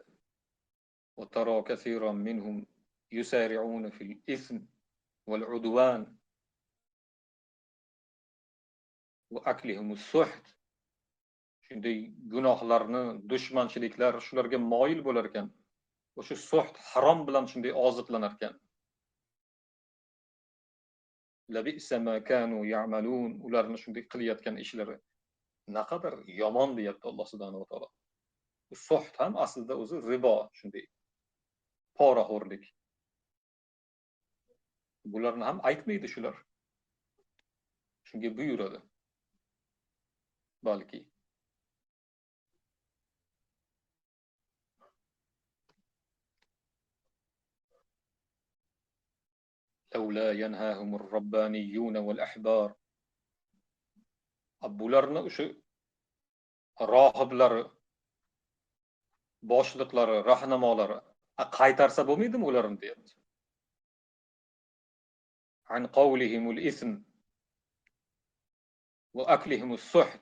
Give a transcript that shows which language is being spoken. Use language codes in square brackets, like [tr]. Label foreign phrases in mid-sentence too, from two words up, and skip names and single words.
[ar] وترى كثيرا منهم يسارعون في الإثم والعدوان وأكلهم السحت. [uz] Shunday gunohlarni, dushmanchiliklar shularga moyil bo'lar ekan. O'sha suht harom bilan shunday oziqlanar ekan. [ar] لبئس ما كانوا يعملون. [uz] Ularni shunday qilayotgan ishlari naqadar yomon deyapti Alloh [ar] سبحانه وتعالى. [uz] Bu suht ham aslida o'zi ribo, shunday poraxo'rlik. Bularni ham aytmaydi shular. Shunga buyuradi. Balki [ar] لولا ينهاهم الربانيون والأحبار. [uz] Bularni o'sha rohiblari, boshliqlari, rahnamolari qaytarsa bo'lmaydimi ularni deyapti. [ar] عن قولهم الإثم وأكلهم السحت.